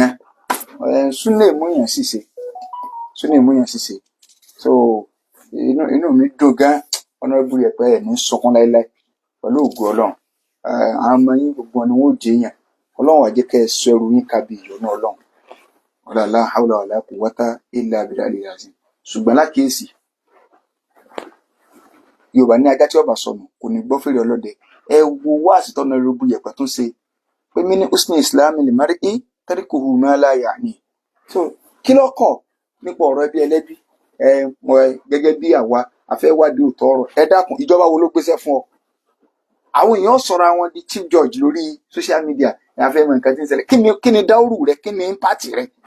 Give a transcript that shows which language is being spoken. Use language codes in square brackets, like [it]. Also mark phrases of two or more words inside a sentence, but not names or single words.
[yo] Súnà ìmúyàn ṣìṣe. Inú mi dùn gan. Honorable Yẹ̀pẹ̀ ẹ̀ ní sọkún láéláé pẹ̀lú ògo Ọlọ́run. Àwọn ọmọ yín gbogbo ni wọ́n ò jẹ́ èèyàn. Ọlọ́run wá jẹ́ kẹ́ ẹ sọ ẹrù yín kábí ìyọ́nú Ọlọ́run. [ar] لا حول ولا قوة إلا بالله العظيم. [yo] Ṣùgbọ́n lákìíyèsí, Yorùbá ní ajá tí ó bá sọnù kò ní gbọ́ fèrè ọlọ́dẹ. Ẹ wo wáàsí tí Honorable Yẹ̀pẹ̀ tún ṣe pé mí ní [ar] حسن إسلام للمرء تركه ما لا يعني. [yo] Kí ló kọ̀ nípa ọ̀rọ̀ ẹbí ẹlẹ́bí? Gẹ́gẹ́ bí àwa a fẹ́ wádìí òótọ́ ọ̀rọ̀. Ẹ dákun, ìjọba wo ló gbéṣẹ́ fún ọ? Àwọn èèyàn sọra wọn di [en] chief judge [yo] lórí [en] social media. [yo] Ẹ fẹ́ mọ nǹkan tí ń ṣẹlẹ̀. Kí ni dáúrù rẹ? Kí ni impact rẹ?